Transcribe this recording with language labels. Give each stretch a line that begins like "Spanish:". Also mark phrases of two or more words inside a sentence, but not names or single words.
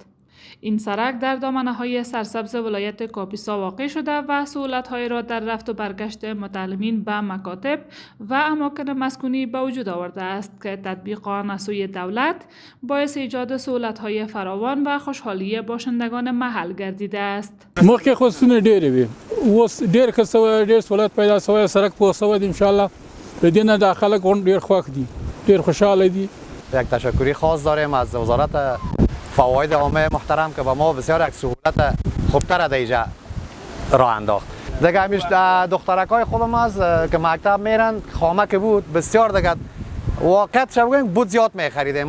Persian: این سرک در دامنه‌های سرسبز ولایت کاپیسا واقع شده و سهولت‌های را در رفت و برگشت متعلمین به مکاتب و اماکن مسکونی به وجود آورده است که تطبیق آن از سوی دولت باعث ایجاد سهولت‌های فراوان و خوشحالی باشندگان محل گردیده است.
Pashto: مخکې خو ستونزې ډېرې وي، اوس ډېر ښه سوی، ډېر سهولت پیدا سوی، سرک پوخ سوی دی. انشاءالله د دې نه دا خلک ډېر خوښ دي، ډېر خوشحاله دي.
Persian: یک تشکری خاص داریم از وزارت فواید عامه محترم که به ما بسیار یک سهولت خوبتر در اینجا راه انداخت. دیگه همیش دخترکای خودم از که مکتب میرن خامه که بود بسیار دیگه واقعیت شو بگیم بود زیاد میخریدیم.